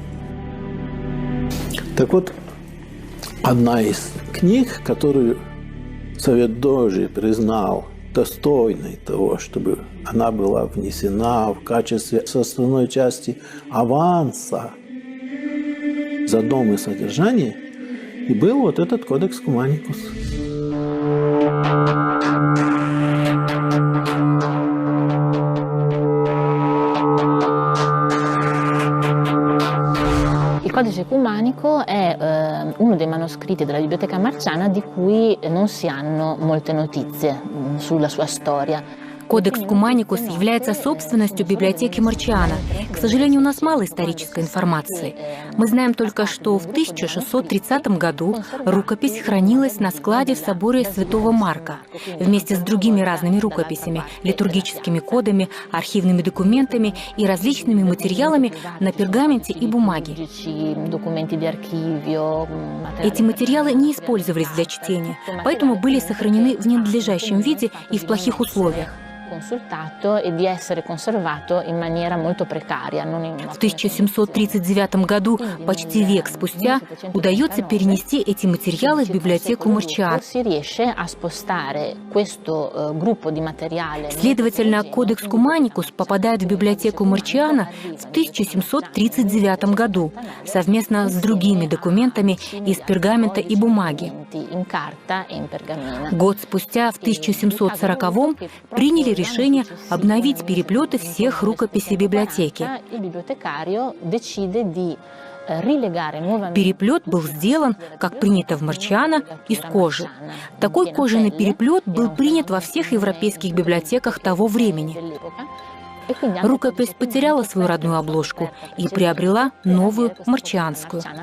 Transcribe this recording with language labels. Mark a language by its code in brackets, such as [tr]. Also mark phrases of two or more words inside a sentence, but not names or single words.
[ru] Так вот, одна из книг, которую Совет Дожи признал достойной того, чтобы она была внесена в качестве составной части аванса за дом и содержание, и был вот этот Кодекс Куманикус. [it] Il Codice Ecumenico è uno dei manoscritti della Biblioteca Marciana di cui non si hanno molte notizie sulla sua storia. [ru] Кодекс Куманикус является собственностью библиотеки Марчиана. К сожалению, у нас мало исторической информации. Мы знаем только, что в 1630 году рукопись хранилась на складе в соборе Святого Марка вместе с другими разными рукописями, литургическими кодами, архивными документами и различными материалами на пергаменте и бумаге. Эти материалы не использовались для чтения, поэтому были сохранены в ненадлежащем виде и в плохих условиях. [it] consultato e di essere conservato in maniera molto precaria, non in [ru] В 1739 году, почти век спустя, удается перенести эти материалы в библиотеку Марчиано. [it] Si riesce a spostare questo gruppo di materiale. [ru] Следовательно, Кодекс Куманикус попадает в библиотеку Марчиано в 1739 году совместно с другими документами из пергамента и бумаги. [it] In carta e in pergamena. [ru] Год спустя, в 1740-м, приняли решение обновить переплеты всех рукописей библиотеки. [it] Il bibliotecario decide di rilegare nuovamente. [ru] Переплет был сделан, как принято в Марчиано, из кожи. Такой кожаный переплет был принят во всех европейских библиотеках того времени. Рукопись потеряла свою родную обложку и приобрела новую марчианскую.